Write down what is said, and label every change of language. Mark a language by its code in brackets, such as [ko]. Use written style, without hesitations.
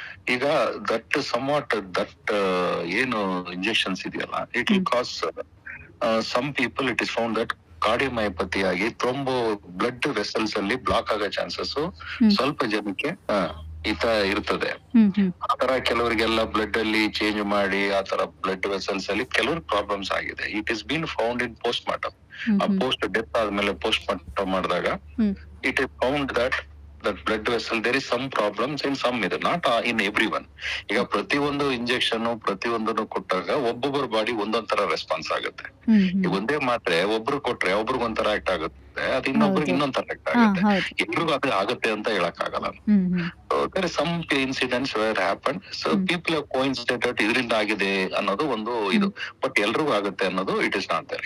[en] ಈಗ that somewhat that ಏನು injections ಇದೆಯಲ್ಲ, it will cause some people, it is found that cardiomyopathy ಆಗಿ thrombo blood vessels ಅಲ್ಲಿ block [kn] ಆಗೋ ಚಾನ್ಸಸ್ ಸ್ವಲ್ಪ ಜನಕ್ಕೆ ಇರ್ತದೆ. ಹ್ಮ್ ಹ್ಮ್ ಆತರ ಕೆಲವರಿಗೆಲ್ಲ ಬ್ಲಡ್ ಅಲ್ಲಿ ಚೇಂಜ್ ಮಾಡಿ ಆತರ ಬ್ಲಡ್ ವೆಸಲ್ಸ್ ಅಲ್ಲಿ ಕೆಲವ್ರ ಪ್ರಾಬ್ಲಮ್ಸ್ ಆಗಿದೆ. [en] It is been found in post mortem. [kn] ಆ ಪೋಸ್ಟ್ ಡೆತ್ ಆದ್ಮೇಲೆ ಪೋಸ್ಟ್ ಮಾರ್ಟಮ್ ಮಾಡಿದಾಗ ಹ್ಮ್ [en] it is found that blood vessel there is some problems in some ಇದೆ, not in everyone. [kn] ಈಗ ಪ್ರತಿಯೊಂದು ಇಂಜೆಕ್ಷನ್ ಪ್ರತಿಯೊಂದನ್ನು ಕೊಟ್ಟಾಗ ಒಬ್ಬೊಬ್ಬರ ಬಾಡಿ ಒಂದೊಂದ್ ತರ ರೆಸ್ಪಾನ್ಸ್ ಆಗುತ್ತೆ. ಹ್ಮ್ ಈಗ ಹ್ಮ್ ಒಂದೇ ಮಾತ್ರೆ ಒಬ್ರು ಕೊಟ್ರೆ ಒಬ್ರಿಗೆ ಒಂಥರ ಆಕ್ಟ್ ಆಗುತ್ತೆ, ಅದು ಇನ್ನೊಬ್ರಿಗೆ ಹೌದು. ಇನ್ನೊಂದ್ ತರ ಆಕ್ಟ್ ಹಾ ಆಗುತ್ತೆ. ಹೌದು. ಎಲ್ರಿಗೂ ಅದು ಆಗುತ್ತೆ ಅಂತ ಹೇಳಕ್ ಆಗಲ್ಲ. ಹ್ಮ್ ಹ್ಮ್ [en] there is some incidents where happened, so people have coincided [kn] ಇದರಿಂದ ಆಗಿದೆ ಅನ್ನೋದು ಒಂದು ಇದು, ಬಟ್ ಎಲ್ರಿಗೂ ಆಗುತ್ತೆ ಅನ್ನೋದು [en] It is not there.